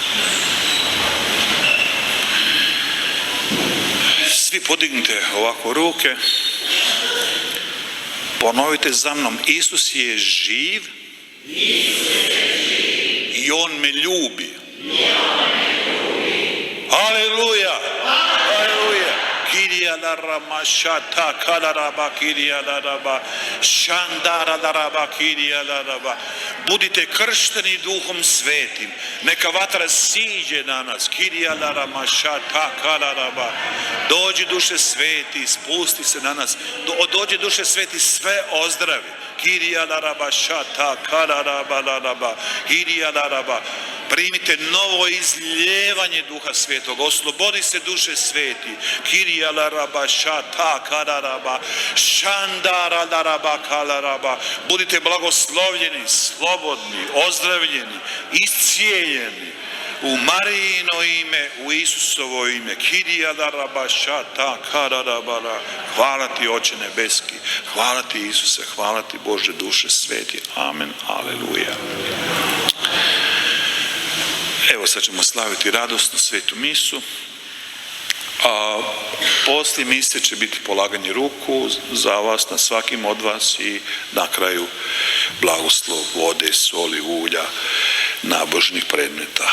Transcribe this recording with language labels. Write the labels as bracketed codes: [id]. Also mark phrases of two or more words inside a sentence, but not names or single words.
[hr] Svi podignite ovako ruke, ponovite za mnom, Isus je živ i On me ljubi. Aleluja! Aleluja! Kirija la rama šata kalaraba kirija la raba šandara la raba kirija la raba. Budite kršteni Duhom Svetim. Neka vatra siđe na nas. Kirija la rama šata kalaraba. Dođi Duše Sveti, spusti se na nas. Dođi Duše Sveti, sve ozdravi. Kirija la raba šata kalaraba la raba. Kirija la raba. Primite novo izljevanje Duha Svetog. Oslobodi se Duše Sveti. Kirija la raba šata kalaraba. Šandara la raba kalaraba. Budite blagoslovljeni, slobodni, ozdravljeni, iscijeljeni. U Marijino ime, u Isusovo ime. Kirija la raba šata kalaraba. Hvala ti, Oče nebeski. Hvala ti, Isuse. Hvala ti, Bože Duše Sveti. Amen. Aleluja. Evo sad ćemo slaviti radosnu svetu misu, a poslije mise će biti polaganje ruku za vas, na svakim od vas i na kraju blagoslov vode, soli, ulja, nabožnih predmeta.